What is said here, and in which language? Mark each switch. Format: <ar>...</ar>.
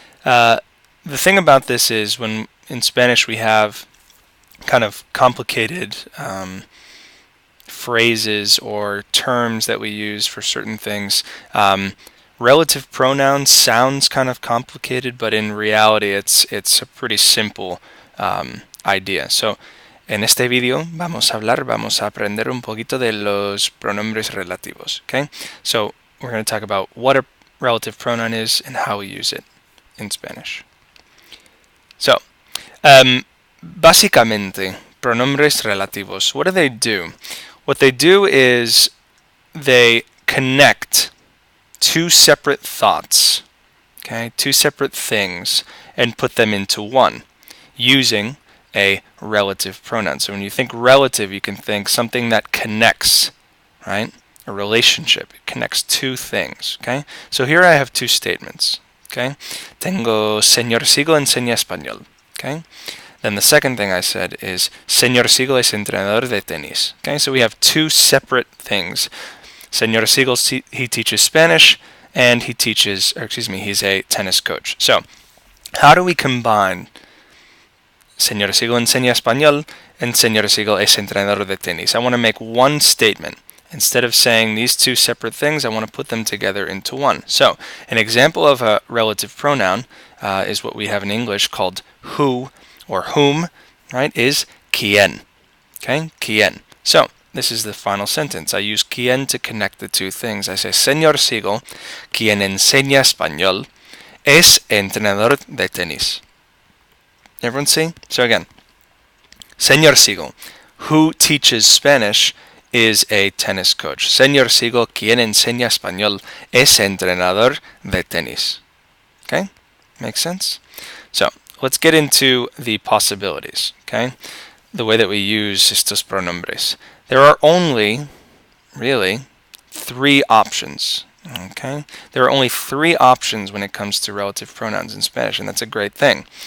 <en>The thing about this is when in Spanish we have kind of complicated phrases or terms that we use for certain things. Relative pronouns sounds kind of complicated, but in reality it's a pretty simple idea.</en> <es>So, en este video vamos a aprender un poquito de los pronombres relativos.</es> <en>Okay, so we're going to talk about what a relative pronoun is and how we use it in Spanish. So, básicamente, pronombres relativos, what do they do? What they do is they connect two separate thoughts, okay, two separate things, and put them into one using a relative pronoun. So when you think relative, you can think something that connects, right? A relationship. It connects two things, okay? So here I have two statements, okay?</en> <es>Tengo Señor Siegel enseña español, okay?</es> <en>Then the second thing I said is Señor Siegel es entrenador de tenis, okay? So we have two separate things. Señor Siegel, he teaches Spanish, and he's a tennis coach. So how do we combine Señor Siegel enseña español and Señor Siegel es entrenador de tenis? I want to make one statement. Instead of saying these two separate things, I want to put them together into one. So an example of a relative pronoun is what we have in English called who or whom, right, is quién. Okay, quién. So this is the final sentence. I use quién to connect the two things.</en> <es>I say, Señor Siegel, quien enseña español, es entrenador de tenis.</es> <en>Everyone see? So again, Señor Siegel, who teaches Spanish, is a tennis coach.</en> <es>Señor Siegel, quien enseña español, es entrenador de tenis.</es> <en>Okay? Makes sense? So let's get into the possibilities. Okay? The way that we use estos pronombres. There are only, really, three options. Okay? There are only three options when it comes to relative pronouns in Spanish, and that's a great thing.</en>